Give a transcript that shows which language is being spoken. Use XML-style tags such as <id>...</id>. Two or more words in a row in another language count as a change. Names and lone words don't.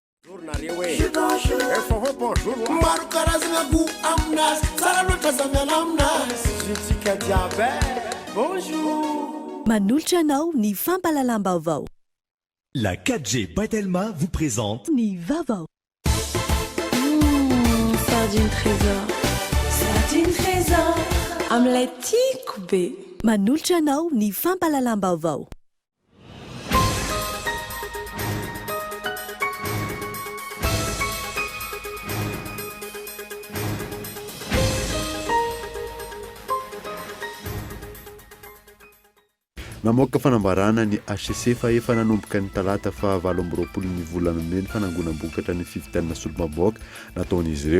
<mg>Manolotra anao ny fampalalam-baovao.</mg> <fr>La 4G Batelma vous présente</fr> <mg>Ny vaovao. Sardine trésor. Sardine trésor. Amin'ilay tiako be. Manolotra anao ny fampalalam-baovao. Namoaka fanambarana ny HCC fa efa nanomboka ny talata fa 27 ny volana May ny fanangonam-bokatra ny fividianana solomaboaka nataon'izy ireo.</mg>